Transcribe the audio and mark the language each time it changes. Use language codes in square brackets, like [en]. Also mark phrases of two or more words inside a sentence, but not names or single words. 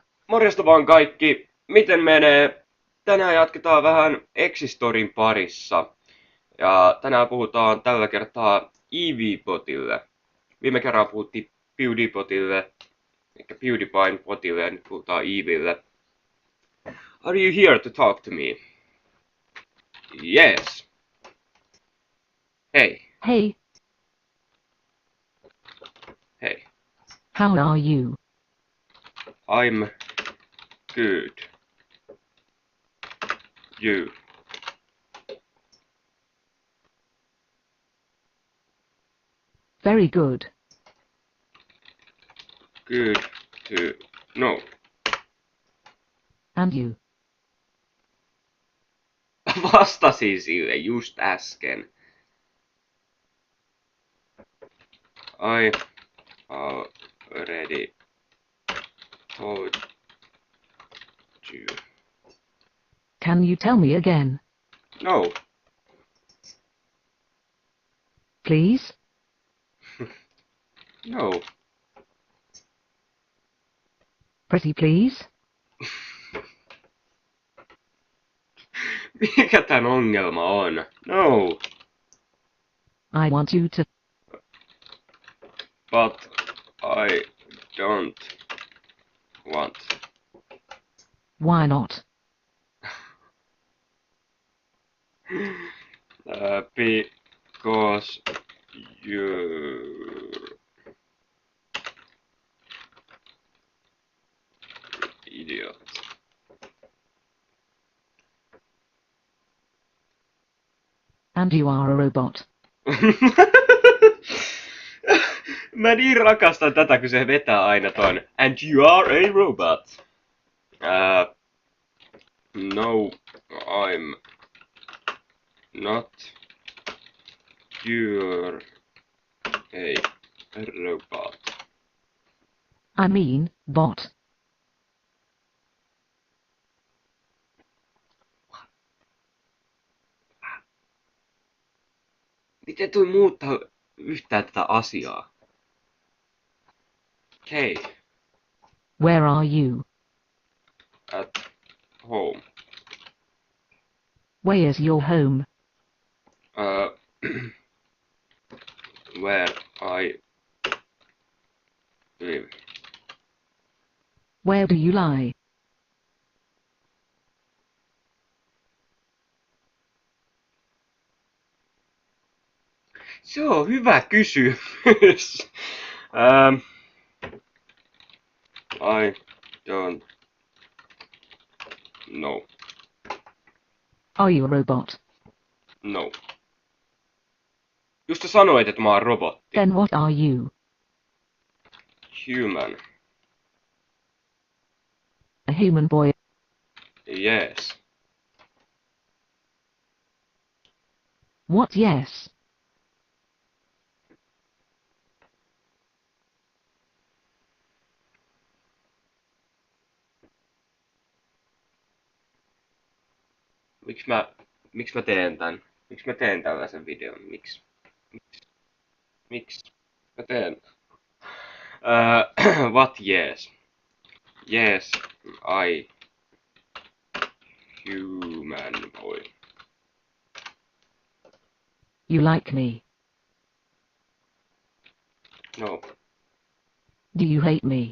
[fi] Morjesta vaan kaikki. Miten menee? Tänään jatketaan vähän Existorin parissa. Ja tänään puhutaan tällä kertaa EV-potille. Viime kerralla puhuttiin PewDiePotille, eli PewDiePien potille, ja nyt puhutaan EVille. [en] Are you here to talk to me? Yes. Hey. Hey, Hey. how are you? I'm good. You. Very good. Good to know. And you? [fi] Vastasin sille just äsken. [en] I already told you. Can you tell me again, No. please? No. Pretty please? [fi] Mikä tän ongelma on? No. [en] I want you to. But I don't want. Why not? Because you idiot. And you are a robot. [fi] Mä niin rakastan tätä, kun se vetää aina ton. [en] And you are a robot. No, I'm not. You're a robot. I mean, bot. [fi] Miten toi muuttaa yhtään tätä asiaa? Hei, [en] Where are you? at home. Where's your home? Where I live. Where do you lie? [fi] Se on hyvä kysymys. [en] I don't know. Are you a robot? No. [fi] Just sä sanoit, että mä oon robotti. [en] Then what are you? Human. A human boy? Yes. What yes? [fi] Miksi mä teen tän? Miksi mä teen tällaisen videon? Miksi mä teen? [en] What yes? Yes, I human boy. You like me? No. Do you hate me?